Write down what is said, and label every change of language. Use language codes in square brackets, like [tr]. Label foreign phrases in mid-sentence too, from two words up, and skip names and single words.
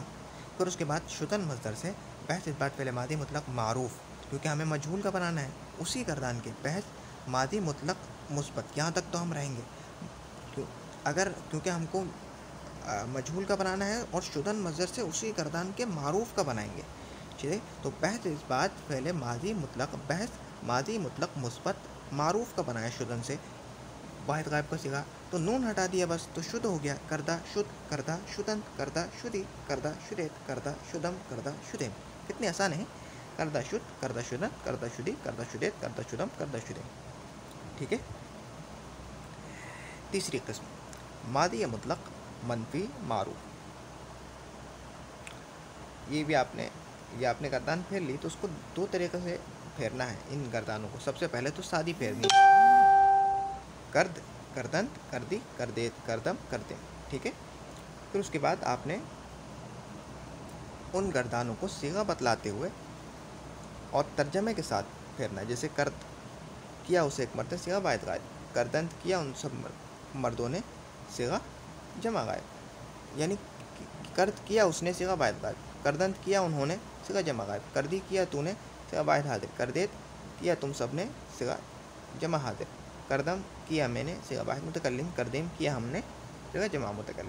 [ur] پھر اس کے بعد شدن مصدر سے بحث بات فعل ماضی مطلق معروف، کیونکہ ہمیں مجہول کا بنانا ہے، اسی گردان کے بحث ماضی مطلق مثبت، یہاں تک تو ہم رہیں گے، کیونکہ ہم کو مجہول کا بنانا ہے اور شدن مصدر سے اسی گردان کے معروف کا بنائیں گے، ٹھیک ہے۔ تو بحث اس بات فعل ماضی مطلق، بحث ماضی مطلق مثبت معروف کا بنایا شدن سے واحد غائب کا صیغہ، تو نون ہٹا دیا بس، تو شد ہو گیا، [fa] کردہ شد، کردہ شدند، کردہ شدی، کردہ شدیت، کردہ شدم، کردہ شدیم، [ur] کتنے آسان ہیں، [fa] کردہ شد، کردہ شدند، کردہ شدی، کردہ شدیت، کردہ شدم، کردہ شدیم، [ur] ٹھیک ہے۔ تیسری قسم ماضی مطلق منفی معروف، یہ آپ نے گردان پھیر لی، تو اس کو دو طریقے سے پھیرنا ہے ان گردانوں کو۔ سب سے پہلے تو سادی پھیرنی، [fa] کرد، کردند، کردی، کردیت، کردم، کردیم، [ur] ٹھیک ہے۔ پھر اس کے بعد آپ نے ان گردانوں کو صیغہ بتلاتے ہوئے اور ترجمے کے ساتھ پھیرنا ہے، جیسے کرد کیا اسے ایک مرد نے صیغہ واحد غائب، کردند کیا ان سب مردوں نے صیغہ جمع غائب، یعنی کرد کیا اس نے صیغہ واحد غائب، کردند کیا انہوں نے صیغہ جمع غائب، کردی کیا تو نے صیغہ واحد حاضر، کردیت کیا تم سب نے صیغہ جمع حاضر، کردم کیا میں نے صیغہ واحد متکلم، کردیم کیا ہم نے صیغہ جمع متکلم۔